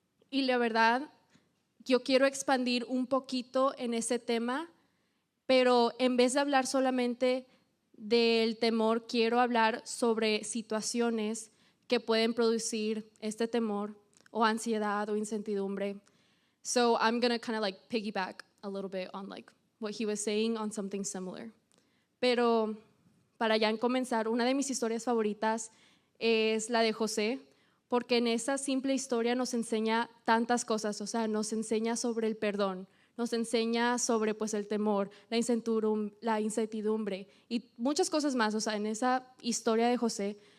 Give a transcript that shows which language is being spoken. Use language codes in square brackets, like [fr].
[es] Y la verdad, yo quiero expandir un poquito en ese tema, pero en vez de hablar solamente del temor, quiero hablar sobre situaciones que pueden producir este temor o ansiedad o incertidumbre. [en] So I'm going to kind of like piggyback a little bit on like what he was saying on something similar. [es] Pero para ya comenzar, una de mis historias favoritas es la de José, porque en esa simple historia nos enseña tantas cosas, o sea, nos enseña sobre el perdón, nos enseña sobre pues el temor, la incertidumbre y muchas cosas más, o sea, en esa historia de José.